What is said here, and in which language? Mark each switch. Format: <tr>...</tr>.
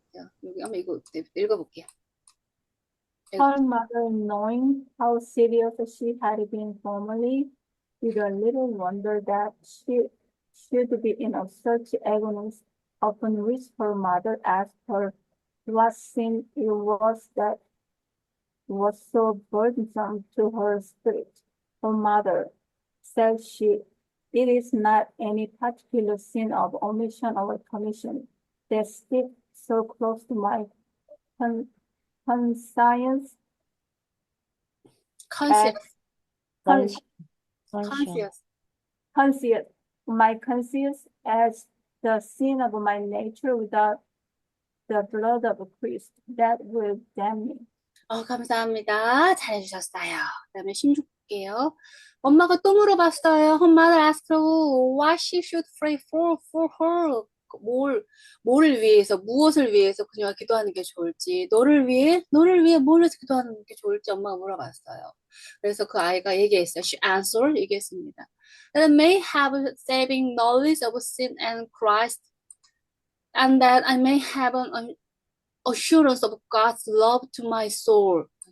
<ko>자, 여기 한번 읽어볼게요.</ko> <en>Her mother, knowing how serious she had been formerly, did a little wonder that she should be in such agony, upon which her mother asked her what sin it was that was so burdensome to her spirit. Her mother, said she, it is not any particular sin of omission or commission that sticks so close to my con- conscience as conscious, con- conscious. conscience, my conscience as the sin of my nature without the blood of Christ that will damn me.</en> <ko>감사합니다. 잘해주셨어요. 그다음에 16 볼게요. 엄마가 또 물어봤어요.</ko> <en>Her mother asked her what she should pray for her.</en> <ko>뭐를 위해서, 무엇을 위해서 그녀가 기도하는 게 좋을지, 너를 위해 뭘 해서 기도하는 게 좋을지 엄마가 물어봤어요. 그래서 그 아이가 얘기했어요.</ko> <en>She answered,</en> <ko>얘기했습니다.</ko> <en>That I may have saving knowledge of sin and Christ, and that I may have an assurance of God's love to my soul.</en>